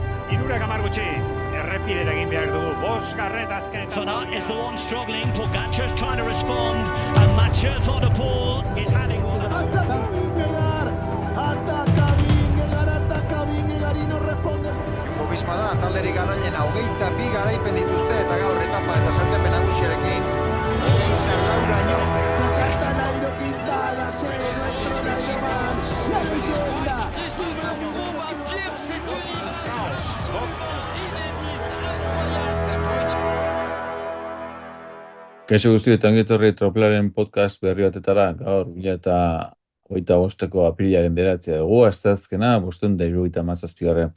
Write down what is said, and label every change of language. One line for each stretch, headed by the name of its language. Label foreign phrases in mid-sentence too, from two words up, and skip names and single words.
Basque: Hirurak hamar gutxi, errepidera egin behar dugu, bosgarret azkenetan.
English: Van Aert is the one struggling, Pogacar's trying to respond, and Mathieu Van Der Poel is having one of
Spanish: Ataca Vingegaard y no responde.
Basque: Jumbo Visma da, talderik garailena, 22 garaipen dituzte eta gaur etapa eta sailkapen nagusiarekin egin zergauraino.
Spanish: Nairo Quintana, nuestro nacional, la leyenda.
Basque: Kaixo guzti eta ongi etorri Tropelaren podcast berri batetara, gaur 2025ko apirilaren 9 dugu, asteazkena 577.